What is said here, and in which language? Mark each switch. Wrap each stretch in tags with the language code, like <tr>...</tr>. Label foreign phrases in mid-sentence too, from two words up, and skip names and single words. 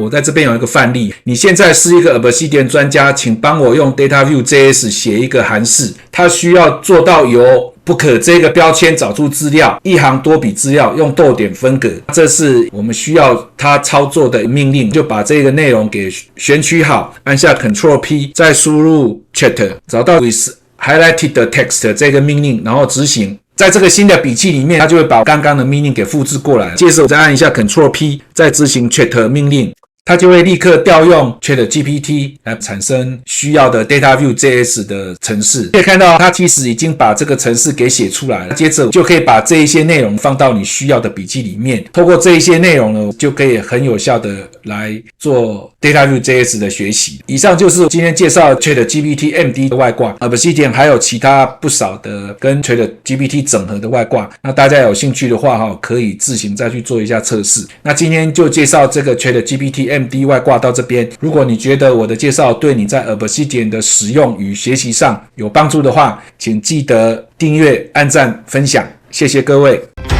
<zh>我在這邊有一個範例，你現在是一個 Obsidian 專家，請幫我用 Data View JS 寫一個函式，它需要做到由book 這個標籤找出資料，一行多筆資料，用逗點分隔。這是我們需要它操作的命令，就把這個內容給選取好，按下 Ctrl P， 再輸入 Chat， 找到</zh> <en>with highlighted text</en> <zh>這個命令，然後執行。在這個新的筆記裡面，它就會把剛剛的命令給複製過來。接着我再按一下 Ctrl P， 再執行 Chat 命令。它就會立刻調用 ChatGPT 來產生需要的 Data View JS 的程式。可以看到它其實已經把這個程式給寫出來了，接着就可以把這一些內容放到你需要的筆記裡面。透過這一些內容呢，就可以很有效的來做 Data View JS 的學習。以上就是今天介紹 ChatGPT MD 的外掛，Obsidian 還有其他不少的跟 ChatGPT 整合的外掛。那大家有興趣的話，可以自行再去做一下測試。那今天就介紹這個 ChatGPT MD 外掛到這邊。如果你覺得我的介紹對你在 Obsidian 的使用與學習上有幫助的話，請記得訂閱、按讚、分享，謝謝各位。</zh>